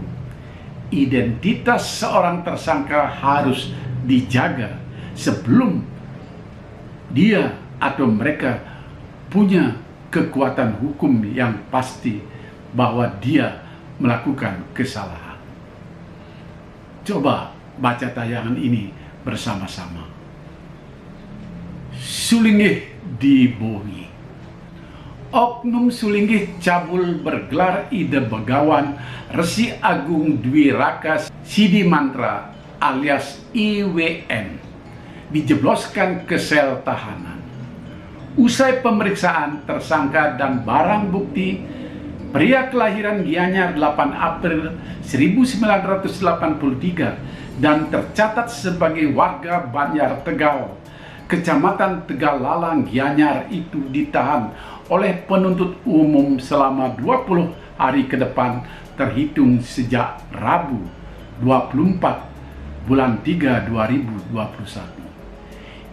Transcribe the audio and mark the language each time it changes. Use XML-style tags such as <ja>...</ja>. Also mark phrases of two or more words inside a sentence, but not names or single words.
<id>Identitas seorang tersangka harus dijaga sebelum dia atau mereka punya kekuatan hukum yang pasti bahwa dia melakukan kesalahan. Coba baca tayangan ini bersama-sama. Sulinggih dibohongi. Oknum Sulinggih cabul bergelar Ida Begawan Resi Agung Dwi Raka Sidi Mantra alias IWN dijebloskan ke sel tahanan. Usai pemeriksaan tersangka dan barang bukti, pria kelahiran Gianyar 8 April 1983 dan tercatat sebagai warga Banjar Tegal, Kecamatan Tegal Lalang, Gianyar itu ditahan oleh penuntut umum selama 20 hari ke depan terhitung sejak Rabu 24 bulan 3 2021.</id>